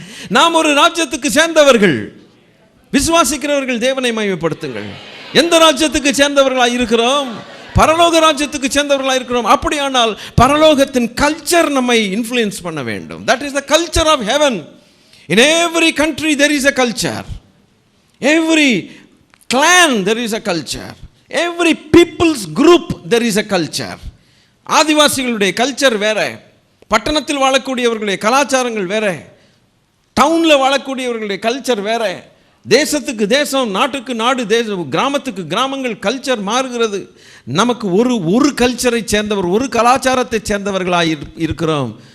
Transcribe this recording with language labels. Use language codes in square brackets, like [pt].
[ta] நாம் ஒரு ராஜ்யத்துக்கு சேர்ந்தவர்கள். விசுவாசிக்கிறவர்கள் தேவனை மகிமைப்படுத்துங்கள். எந்த ராஜ்யத்துக்கு சேர்ந்தவர்களாக இருக்கிறோம்? பரலோக ராஜ்யத்துக்கு சேர்ந்தவர்களாக இருக்கிறோம். அப்படியானால் பரலோகத்தின் கல்ச்சர் நம்மை இன்ஃப்ளூயன்ஸ் பண்ண வேண்டும். [en] That is the culture of heaven. In every country there is a culture. Every clan there is a culture. Every people's group there is a culture. [ta] ஆதிவாசிகளுடைய culture வேற, பட்டணத்தில் வாழக்கூடியவர்களுடைய கலாச்சாரங்கள் வேற, டவுனில் வாழக்கூடியவர்களுடைய கல்ச்சர் வேற. தேசத்துக்கு தேசம், நாட்டுக்கு நாடு, கிராமத்துக்கு கிராமங்கள் கல்ச்சர் மாறுகிறது. நமக்கு ஒரு கல்ச்சரை சேர்ந்தவர், ஒரு கலாச்சாரத்தை சேர்ந்தவர்களாக இருக்கிறோம்.